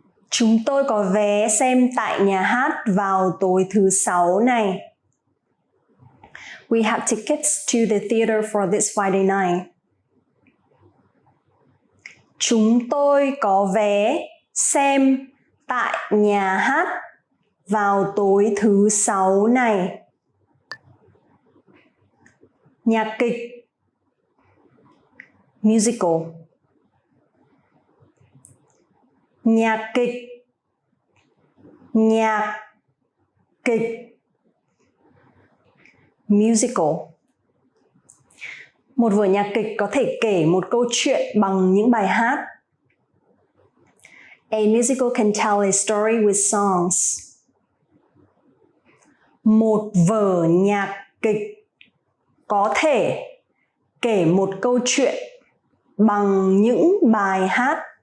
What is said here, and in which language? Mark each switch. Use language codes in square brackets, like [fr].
[vi] Chúng tôi có vé xem tại nhà hát vào tối thứ Sáu này. [en] We have tickets to the theater for this Friday night. [vi] Chúng tôi có vé xem tại nhà hát vào tối thứ Sáu này. Nhạc kịch. [en] Musical. [vi] Nhạc kịch. Nhạc kịch. [en] Musical. [vi] Một vở nhạc kịch có thể kể một câu chuyện bằng những bài hát. [en] A musical can tell a story with songs. [vi] Một vở nhạc kịch có thể kể một câu chuyện bằng những bài hát.